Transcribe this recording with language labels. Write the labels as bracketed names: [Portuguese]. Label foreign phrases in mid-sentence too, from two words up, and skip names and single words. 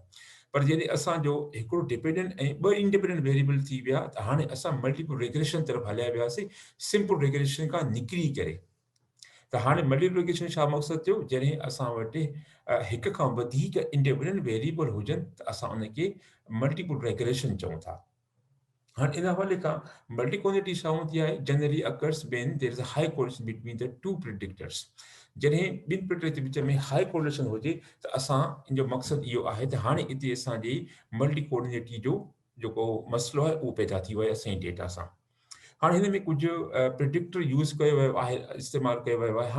[Sindhi] पर जॾहिं असांजो हिकिड़ो डिपेंडेंट ऐं ॿ [English] independent variable [Sindhi] थी विया त हाणे असां [English] multiple regulation [Sindhi] तरफ़ हलिया वियासीं, [English] simple regulation [Sindhi] खां निकिरी करे। त हाणे [English] multiple regulation [Sindhi] छा मक़सदु थियो, जॾहिं असां वटि हिक खां वधीक [English] independent variable [Sindhi] हुजनि त असां उनखे [English] multiple regulation [Sindhi] चऊं था। हाणे इन हवाले खां [English] multi collinearity [Sindhi] छा हूंदी आहे। [English] Generally occurs when there is a high correlation between the two predictors. [Sindhi] जॾहिं ॿिनि प्रिडिक्टर जे विच में [English] high correlation [Sindhi] हुजे त असां इन जो मक़सदु इहो आहे त हाणे हिते असांजी [English] multi collinearity [Sindhi] जो जेको मसइलो आहे उहो पैदा थी वियो आहे असांजे डेटा सां। हाणे हिन में कुझु [English] predictor use [Sindhi] कयो वियो आहे, इस्तेमालु कयो वियो आहे।